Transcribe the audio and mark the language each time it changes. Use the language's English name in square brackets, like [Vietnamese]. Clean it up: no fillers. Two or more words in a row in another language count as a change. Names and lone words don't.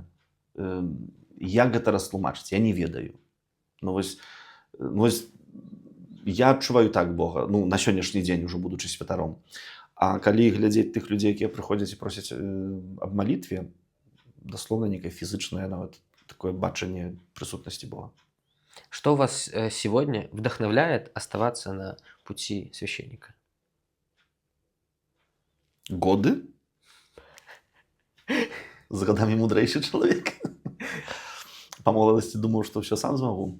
[Belarusian] Як гэта растлумачыць, я не ведаю. Ну, вось я адчуваю так Бога, ну, на сённяшні дзень, ужо будучы святаром. А калі глядзець тых людзей, якія прыходзяць і просяць аб малітве, даслоўна некае фізычнае нават такое бачанне присутности Бога. [Russian] Что вас сегодня вдохновляет оставаться на пути священника? Годы? С годами мудрейший человек. По молодости думал, что все сам смогу.